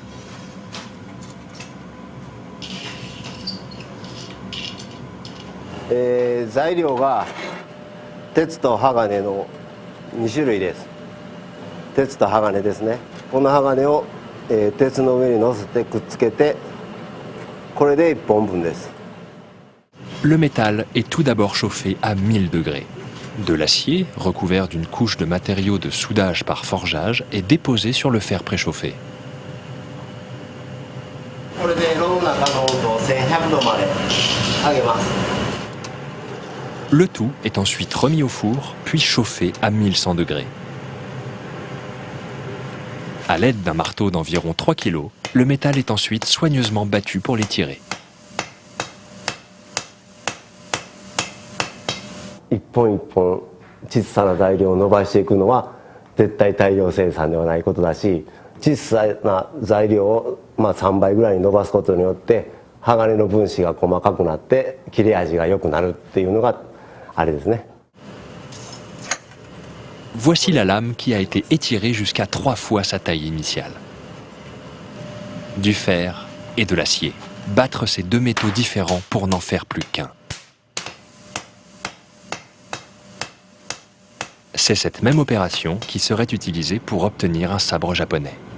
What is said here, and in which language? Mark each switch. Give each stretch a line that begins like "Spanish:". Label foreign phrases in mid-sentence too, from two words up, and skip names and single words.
Japanese: « 材料が鉄と鋼の2種類です。鉄と鋼ですね。この鋼を、鉄の上に乗せてくっつけて、これで1本分です。
French: Le métal est tout d'abord chauffé à 1000 degrés. De l'acier, recouvert d'une couche de matériaux de soudage par forgeage, est déposé sur le fer préchauffé.
Japanese: これで炉の中の温度を1100度まで上げます。
French: Le tout est ensuite remis au four, puis chauffé à 1100 degrés. À l'aide d'un marteau d'environ 3 kg, le métal est ensuite soigneusement battu pour l'étirer.
Japanese: 一本一本小さな材料を伸ばしていくのは絶対大量生産ではないことだし、小さな材料を3倍ぐらいに伸ばすことによって鋼の分子が細かくなって切れ味が良くなるっていうのがあれですね。
French: Voici la lame qui a été étirée jusqu'à 3 fois sa taille initiale. Du fer et de l'acier. Battre ces deux métaux différents pour n'en faire plus qu'un. C'est cette même opération qui serait utilisée pour obtenir un sabre japonais.